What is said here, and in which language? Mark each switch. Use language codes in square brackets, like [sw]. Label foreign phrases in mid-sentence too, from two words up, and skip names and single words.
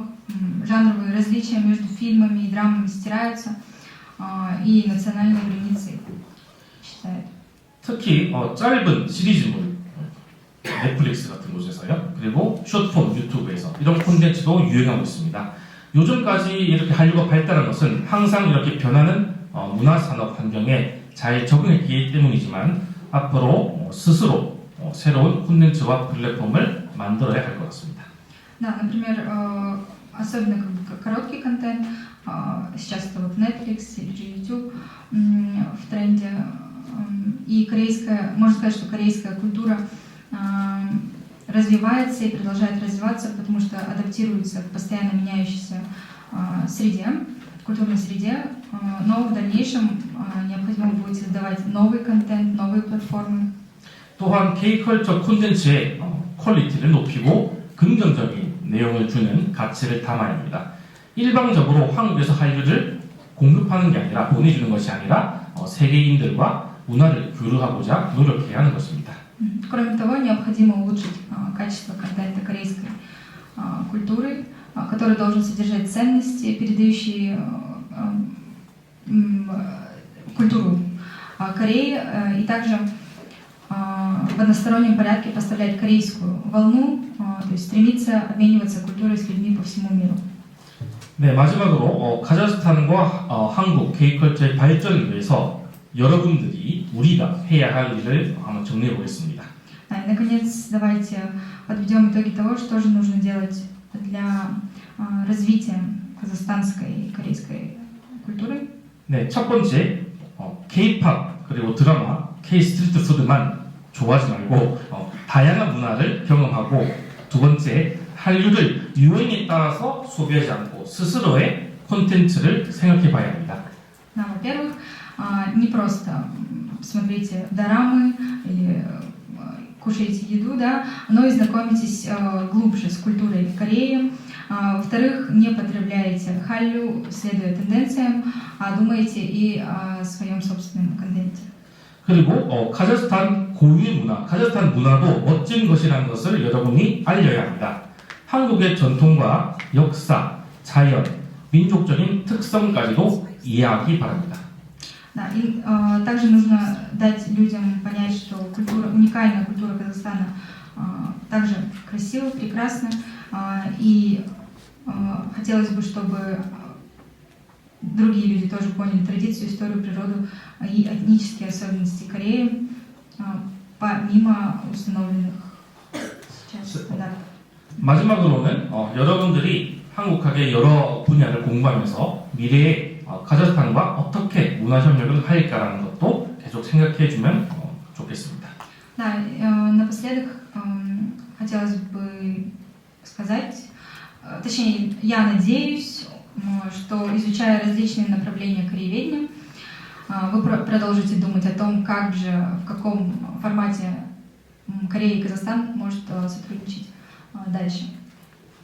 [ru] Жанровые различия между фильмами и драмами стираются, и национальные границы исчезают. [ko] 특히 짧은 시리즈물 넷플릭스 같은 곳에서요. 그리고 숏폼 유튜브에서 이런 콘텐츠도 유행하고 있습니다. 요즘까지 이렇게 한류가 발달한 것은 항상 이렇게 변하는 문화산업 환경에 잘 적응했기 때문이지만 앞으로 스스로 새로운 콘텐츠와 플랫폼을 만들어야 할 것 같습니다. [ru] Да, например, особенно короткий контент, сейчас это вот Netflix или же YouTube в тренде, и можно сказать, что корейская культура развивается и продолжает развиваться, потому что адаптируется к постоянно меняющейся среде, культурной среде, но в дальнейшем необходимо будет создавать новый контент, новые платформы. [ko] 또한 K컬처 콘텐츠의 퀄리티를 높이고 긍정적인 내용을 주는 가치를 담아야 합니다. 일방적으로 한국에서 한류를 공급하는 게 아니라 보내주는 것이 아니라 세계인들과 문화를 교류하고자 노력해야 하는 것입니다. [ru] Кроме того, необходимо улучшить качество контента корейской культуры, который должен содержать ценности, передающие культуру Кореи, и также в одностороннем порядке поставлять корейскую волну, то есть стремиться обмениваться культурой с людьми по всему миру. [ko] 네, 마지막으로 카자흐스탄과 한국 K컬처의 발전을 위해서 여러분들이 우리가 해야 할 일을 한번 정리해 보겠습니다. [ru] И, наконец, давайте подведем итоги того, что же нужно делать для развития казахстанской и корейской культуры. [ko] 네, 첫 번째 K-팝 그리고 드라마, K-스트리트 푸드만 좋아하지 말고 다양한 문화를 경험하고 두 번째 한류를 유행에 따라서 소비하지 않고 스스로의 콘텐츠를 생각해 봐야 합니다. [ru] Во-первых, не просто смотрите дорамы или кушайте еду, да, но и знакомитесь глубже с культурой Кореи. Во-вторых, не потребляйте халлю, следуя тенденциям, а думайте и о своем собственном контенте. [ko] 그리고 카자흐스탄 고유의 문화, 카자흐스탄 문화도 멋진 것이라는 것을 여러분이 알려야 합니다. 한국의 전통과 역사, 자연, 민족적인 특성까지도 이해하기 바랍니다. [ru] Да, и также нужно дать людям понять, что уникальная культура Казахстана также красива, прекрасна, и хотелось бы, чтобы другие люди тоже поняли традицию, историю, природу и этнические особенности Кореи, помимо установленных сейчас стандартов. [ko] 마지막으로는 여러분들이 한국학의 여러 분야를 공부하면서 미래에 카자흐스탄과 어떻게 문화협력을 할까라는 것도 계속 생각해주면 좋겠습니다. [ru] Да, напоследок хотелось бы сказать, точнее, я надеюсь, что, изучая различные направления корееведения, вы продолжите думать о том, как же, в каком формате Корея и Казахстан может сотрудничать дальше.